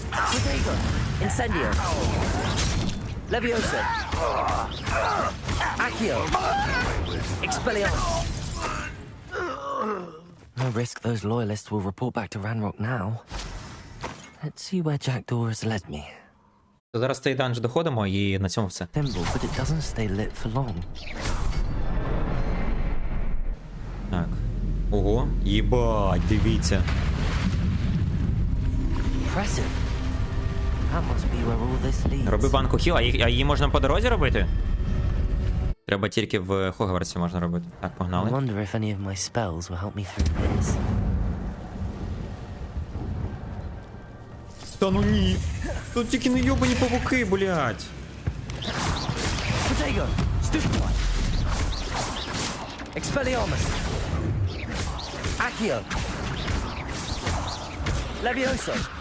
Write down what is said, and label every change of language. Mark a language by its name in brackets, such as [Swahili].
[English] Protego. Incendio. Leviosa. Accio. Expelliarmus. No risk those loyalists will report back to Ranrock now. Let's see where Jackdaw has led me. [Ukrainian] Зараз цей данж доходимо і на цьому все. [English] Thimble, but it doesn't stay lit for long. [Ukrainian] Так. Ого, їбать, дивіться. [English] Impressive. That must be where all this leads. [Ukrainian] Роби банку хіл, а її можна по дорозі робити? Треба тільки в Хогвартсі можна робити. Так, [English] I [Ukrainian] погнали. [English] wonder if any of my spells will help me through this. [Ukrainian] Та ну ні. Тут тільки не йобані павуки, блядь. [English] Protego! Stupefy! Expelliarmus! Accio! Levioso!